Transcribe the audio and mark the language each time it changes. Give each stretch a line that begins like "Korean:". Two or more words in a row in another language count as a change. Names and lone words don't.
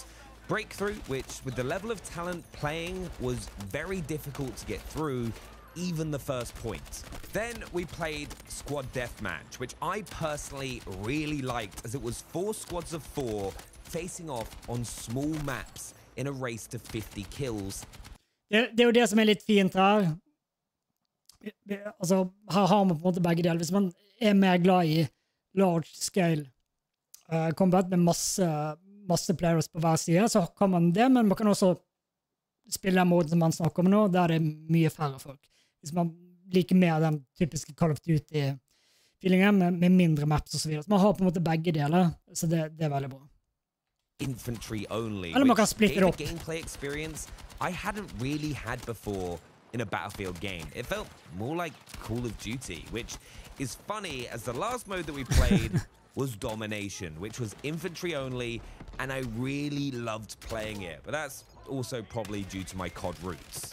English: Breakthrough, which with the level of talent playing was very difficult to get through, even the first point. Then we played Squad Deathmatch, which I personally really liked, as it was 4 squads of 4 facing off on small maps in a race to 50 kills.
Norwegian: Det er jo det som er litt fint her. Altså, her har man på en måte begge deler. Hvis man er mer glad i
English: large scale combat
Norwegian: med masse players på hver side, så kan man det, men man kan også spille den måten som man snakker om nå, der det er mye færre folk. Hvis man liker mer den typiske Call of Duty-feelingen med mindre maps og så videre. Så man har på en måte begge deler, så det er veldig bra.
English: Infantry only,
Norwegian: Eller man kan splitte det
English: gave
Norwegian: opp.
English: a gameplay experience I hadn't really had before in a Battlefield game. It felt more like Call of Duty, which is funny as the last mode that we played was Domination, which was infantry only, and I really loved playing it, but that's also probably due to my COD roots.